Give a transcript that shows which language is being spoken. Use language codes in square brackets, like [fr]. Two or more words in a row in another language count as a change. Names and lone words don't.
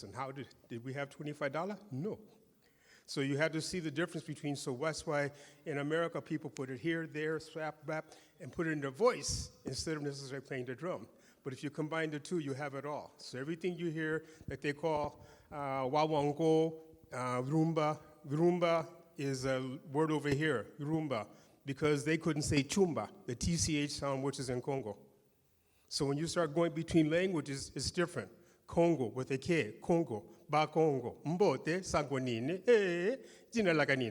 [en] And how did we have $25? No. So you had to see the difference between, so that's why in America people put it here, there, swap, rap, and put it in their voice instead of necessarily playing the drum. But if you combine the two, you have it all. So everything you hear that they call wawango, rumba, rumba is a word over here, rumba, because they couldn't say chumba, the TCH sound, which is in Congo. So when you start going between languages, it's different. Congo with a K, Congo, Ba Congo, Mbote, Sanguanine, Jinalaganin.